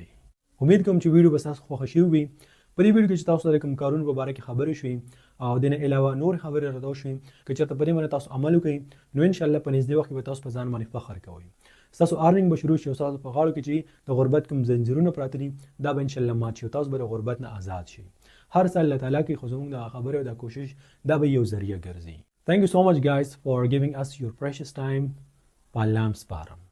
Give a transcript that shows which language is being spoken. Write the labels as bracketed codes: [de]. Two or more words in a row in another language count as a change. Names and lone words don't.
[ps] امید کوم چې ویډیو به ستاسو خوښه شوي وي. په دې ویډیو کې چې تاسو سره کوم کارونو په باره کې خبرې شوې او دې نه علاوه نور خبرې راته وشوې، که چېرته په دې باندې تاسو عمل وکړئ نو انشاءالله په نږدې وخت کې به تاسو په ځان باندې فخر کوئ. ستاسو ارننګ به شروع شي او ستاسو په غاړو کې چې د غربت کوم زنځیرونه پراته دي دا به انشاءالله مات شي او تاسو به د غربت نه آزاد شئ. هر څه الله تعالی کې خو زموږ د خبرې او د کوشش دا به یو ذریعه ګرځي. [en] Thank you so much guys for giving us your precious time. [ps] په الله م سپارم.